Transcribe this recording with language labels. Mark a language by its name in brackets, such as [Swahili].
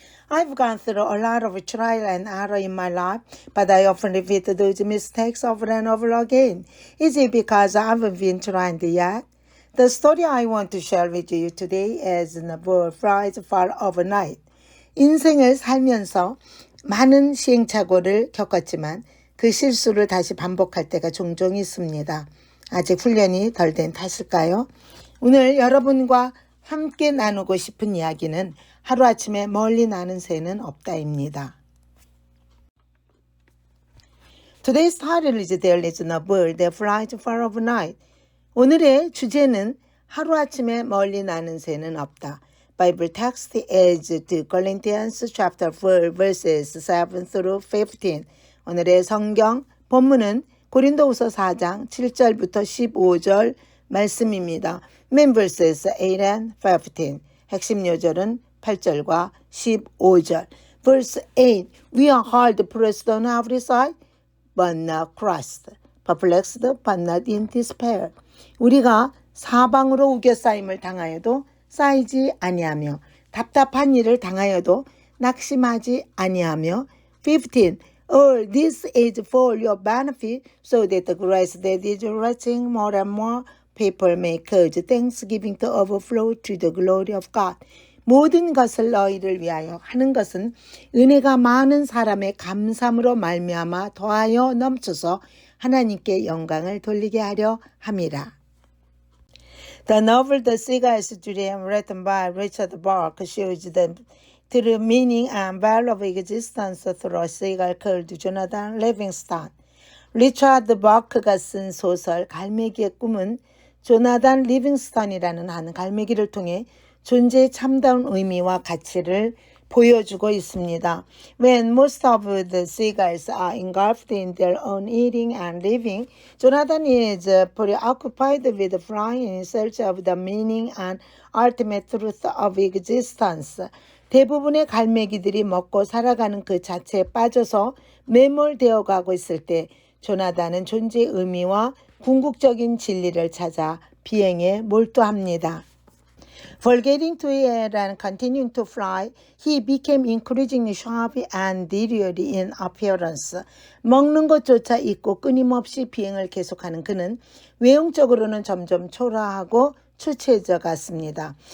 [English] I've gone through a lot of trial and error in my life, but I often repeat those mistakes over and over again. Is it because I haven't been trained yet? The story I want to share with you today is The Bird Flies Far Overnight. [Korean] 인생을 살면서 많은 시행착오를 겪었지만 그 실수를 다시 반복할 때가 종종 있습니다. 아직 훈련이 덜 된 탓일까요? 오늘 여러분과 함께 나누고 싶은 이야기는 하루아침에 멀리 나는 새는 없다입니다. [English] Today's title is There is no bird that flies far overnight. [Korean] 오늘의 주제는 하루아침에 멀리 나는 새는 없다. [English] Bible text is 2 Corinthians chapter 4 verses 7 through 15. [Korean] 오늘의 성경 본문은 고린도후서 4장 7절부터 15절 말씀입니다. [English] Main verses 8 and 15. [Korean] 핵심 요절은 8절과 15절. [English] Verse 8. We are hard pressed on every side, but not crushed. Perplexed, but not in despair. [Korean] 우리가 사방으로 우겨싸임을 당하여도 쌓이지 아니하며 답답한 일을 당하여도 낙심하지 아니하며 15. [English] All this is for your benefit, so that the grace that is reaching more and more people may cause thanksgiving to overflow to the glory of God. [Korean] 모든 것을 너희를 위하여 하는 것은 은혜가 많은 사람의 감사함으로 말미암아 더하여 넘쳐서 하나님께 영광을 돌리게 하려 함이라. [English] The novel The Seagull's Dream, written by Richard Bach, shows the true meaning and value of existence through a seagull called Jonathan Livingston. [Korean] 리처드 버크가 쓴 소설 갈매기의 꿈은 조나단 리빙스턴이라는 한 갈매기를 통해 존재의 참다운 의미와 가치를 보여주고 있습니다. [English] When most of the seagulls are engulfed in their own eating and living, Jonathan is preoccupied with flying in search of the meaning and ultimate truth of existence. [Korean] 대부분의 갈매기들이 먹고 살아가는 그 자체에 빠져서 매몰되어 가고 있을 때 조나단은 존재의 의미와 궁극적인 진리를 찾아 비행에 몰두합니다. [English] Forgetting to eat and continuing to fly, he became increasingly sharp and delirious in appearance. [Korean] 먹는 것조차 잊고 끊임없이 비행을 계속하는 그는 외형적으로는 점점 초라하고 추체해져 갔습니다.